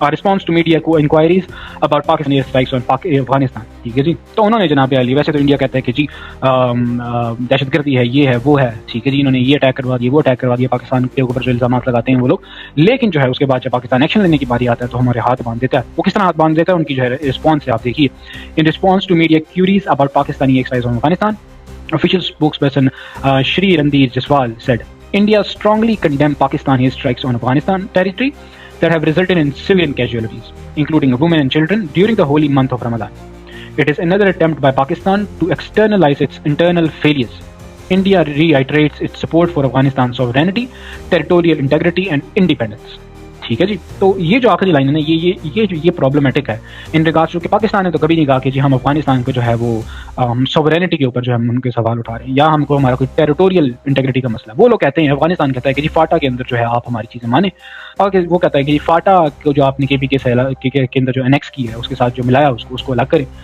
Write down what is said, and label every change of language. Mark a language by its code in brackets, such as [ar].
[en] Response to media کو enquiries about Pakistani strikes on Afghanistan. [ur] ٹھیک ہے جی, تو انہوں نے جناب علی, ویسے تو انڈیا کہتا ہے کہ جی دہشت گردی ہے, یہ ہے وہ ہے. ٹھیک ہے جی, انہوں نے یہ اٹیک کروا دیا, وہ اٹیک کروا دیا, پاکستان کے اوپر جو الزامات لگاتے ہیں وہ لوگ. لیکن جو ہے اس کے بعد جب پاکستان ایکشن لینے کی باری آتا ہے تو ہمارے ہاتھ باندھ دیتا ہے. وہ کس طرح ہاتھ باندھ دیتا ہے, ان کی جو ہے رسپانس ہے آپ دیکھیے. [en] In response to media queries about Pakistani exercise on Afghanistan, official spokesperson Shri Randhir Jaswal said India strongly condemned Pakistani strikes on Afghanistan territory that have resulted in civilian casualties, including women and children, during the holy month of Ramadan. It is another attempt by Pakistan to externalize its internal failures. India reiterates its support for Afghanistan's sovereignty, territorial integrity and independence. [ur] ٹھیک ہے جی, تو یہ جو آخری line ہے نا یہ problematic ہے ان ریگارڈس ٹو کہ پاکستان نے تو کبھی نہیں کہا کہ جی ہم افغانستان کو جو ہے وہ سوورینٹی کے اوپر جو ہے ہم ان کے سوال اٹھا رہے ہیں یا ہم کو ہمارا کوئی ٹیریٹوریل انٹیگریٹی کا مسئلہ. وہ لوگ کہتے ہیں, افغانستان کہتا ہے کہ جی فاٹا کے اندر جو ہے آپ ہماری چیزیں مانیں, اور وہ کہتا ہے کہ جی فاٹا کو جو آپ نے KPK کے اندر جو انیکس کیا ہے اس کے ساتھ جو ملایا اس کو الگ کریں.